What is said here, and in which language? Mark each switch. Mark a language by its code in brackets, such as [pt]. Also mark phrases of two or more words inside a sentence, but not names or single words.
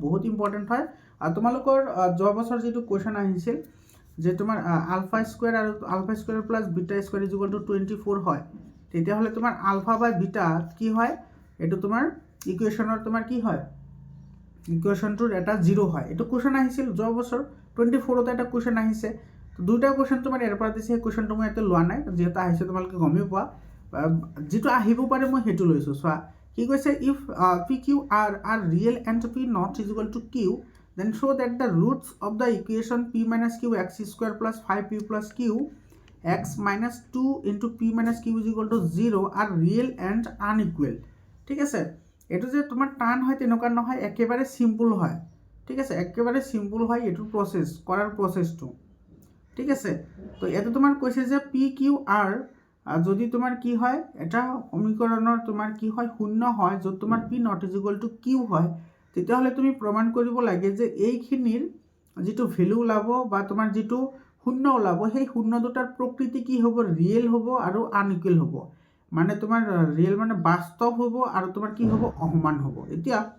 [as] হয় তোমালোকৰ যোৱা বছৰ যেটো কোৱেশ্চন আহিছিল যে তোমাৰ [en] alpha square [as] আৰু [en] alpha square plus beta square [as] 24 হয় তেতিয়া হলে তোমাৰ [en] alpha by beta [as] কি হয় এটো তোমাৰ ইকুয়েশনৰ তোমাৰ কি হয় ইকুয়েশনটোৰ এটা 0 হয় এটো কোৱেশ্চন আহিছিল যোৱা বছৰ 24 তে এটা কোৱেশ্চন আহিছে তো দুটা কোৱেশ্চন তোমাৰ এৰ পৰা দিছে কোৱেশ্চনটো মই এতে লোৱা নাই যেটা আহিছে তোমালোকে গমই পোৱা যেটো আহিব পাৰে মই হেতু লৈছো চোৱা কি কৈছে [en] ইফ p q r are real and p not is equal to q then show that the roots of the equation p minus q x square plus 5p plus q x minus 2 into p minus q is equal to 0 are real and unequal [as] ঠিক আছে এটো যে তোমাৰ টান হয় তেনেকুৱা নহয় একেবাৰে সিম্পল হয় ঠিক আছে একেবাৰে সিম্পল হয় এটো প্ৰসেস কৰাৰ প্ৰসেসটো ঠিক আছে তো এটো তোমাৰ কৈছে যে p q r যদি তোমাৰ কি হয় এটা সমীকৰণৰ তোমাৰ কি হয় শূন্য হয় যত তোমাৰ [en] p not is equal to q [as] হয় তেতিয়া হলে তুমি প্ৰমাণ কৰিব লাগে যে এইখিনিৰ যেটো ভ্যালু ওলাব বা তোমাৰ যেটো শূন্য ওলাব সেই শূন্য দুটাৰ প্ৰকৃতি কি হ'ব ৰিয়েল হ'ব আৰু আনইকুৱেল হ'ব মানে তোমাৰ ৰিয়েল মানে বাস্তৱ হ'ব আৰু তোমাৰ কি হ'ব অসমান হ'ব এতিয়া